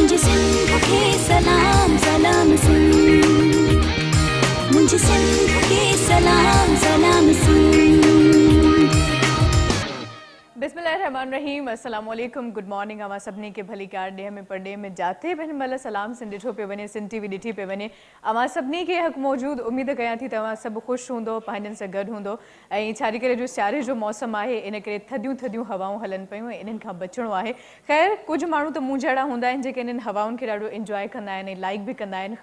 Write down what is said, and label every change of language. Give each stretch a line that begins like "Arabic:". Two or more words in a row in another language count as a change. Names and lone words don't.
Sindhi: सिंध खे सलाम सलाम सुन, मुझे सिंध खे सलाम सलाम सुन।
Arabic: بسم الله الرحمن الرحيم، السلام عليكم,
English: Good morning.
Sindhi: अवां सभिनी खे भली कार ॾींहं में पढ़े में जाते बि हिन महिल सलाम सिंध ॾिठो पियो वञे, सिंध टीवी ॾिठी पियो वञे। अवां सभिनी खे हक़ मौजूदु, उमेद कयां थी तव्हां सभु ख़ुशि हूंदो, पंहिंजनि सां गॾु हूंदो। ऐं छाजे करे जो सियारे जो मौसमु आहे, इन करे थधियूं थधियूं हवाऊं हलनि पियूं, इन्हनि खां बचिणो आहे। ख़ैर, कुझु माण्हू त मूं जहिड़ा हूंदा आहिनि जेके इन्हनि हवाउनि खे ॾाढो इंजॉय कंदा आहिनि ऐं लाइक बि कंदा आहिनि।